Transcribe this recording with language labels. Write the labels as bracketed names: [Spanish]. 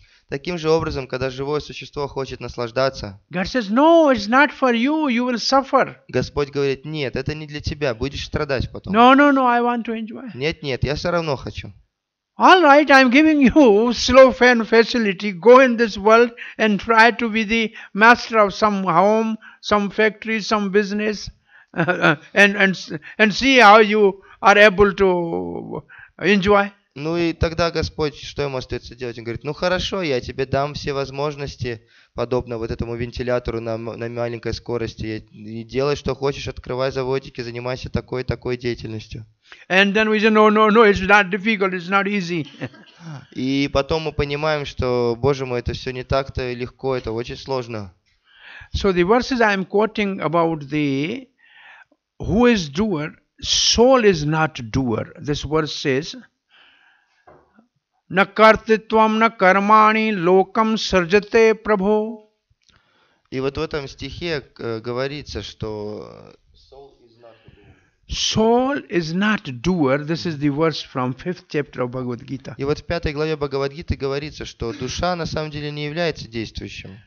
[Russian] Таким же образом, когда живое существо хочет наслаждаться, [English] God says, no, it's not for you. You will suffer. [Russian] Господь говорит, нет, это не для тебя, будешь страдать потом. [English] No, I want to enjoy. [Russian] Нет, я все равно хочу. [English] All right, I'm giving you slow fan facility. Go in this world and try to be the master of some home, some factory, some business, and see how you are able to enjoy. [Russian] Ну и тогда Господь, что ему остается делать? Он говорит, ну хорошо, я тебе дам все возможности, подобно вот этому вентилятору на маленькой скорости. И делай, что хочешь, открывай заводики, занимайся такой деятельностью. [English] And then we say, no, it's not difficult, it's not easy. [Russian] И потом мы понимаем, что, Боже мой, это все не так-то легко, это очень сложно. [English] So the verses I am quoting about the who is doer, soul is not doer. This verse says, [Sanskrit] na kartitvam na karmani lokam sarjate prabho. [Russian] И вот в этом стихе говорится, что [English] soul is not doer. This is the verse from 5th chapter of Bhagavad Gita. [Russian] И вот в 5 главе Бхагавад-гиты говорится, что душа на самом деле не является действующим.